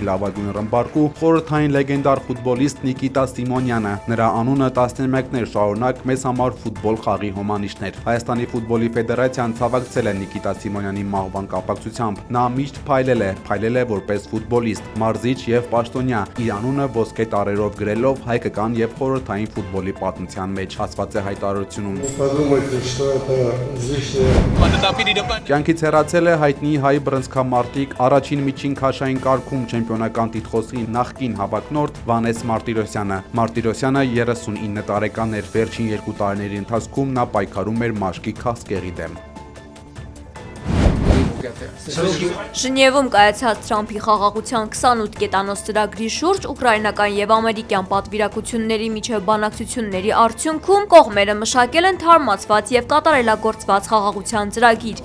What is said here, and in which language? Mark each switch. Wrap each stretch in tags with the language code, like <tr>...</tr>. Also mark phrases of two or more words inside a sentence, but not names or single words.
<hy>լավագույն ռմբարկու, խորհրդային լեգենդար ֆուտբոլիստ Նիկիտա Սիմոնյանը։ Նրա անունը 11-ներ շարունակ մեզ համար ֆուտբոլ խաղի հոմանիշներ։ Հայաստանի ֆուտբոլի ֆեդերացիան ցավակցել է Նիկիտա Սիմոնյանի մահվան կապակցությամբ։ Նա միշտ փայլել է որպես ֆուտբոլիստ, մարզիչ եւ պաշտոնյա, իր անունը ոսկե տառերով գրելով հայկական եւ խորհրդային ֆուտբոլի պատմության մեջ, ասված է հայտարարությունում։</hy> <ru>Подумайте, что это излишнее.</ru> <hy>Կյանքից հեռացել է հայտնի հայ բռնցքամարտիկ, առաջին միջին քաշային կարգում չեմպիոնական տիտղոսի նախկին հավակնորդ Վանես Մարտիրոսյանը։ Մարտիրոսյանը 39 տարեկան էր, վերջին 2 տարիների ընթացքում նա պայքարում էր մաշկի քաղցկեղի դեմ։ Ժնևում կայացած Թրամփի խաղաղության 28 կետանոց ծրագրի շուրջ ուկրաինական եւ ամերիկյան պատվիրակությունների միջև բանակցությունների արդյունքում կողմերը մշակել են թարմացված եւ կատարելագործված խաղաղության ծրագիր։</hy>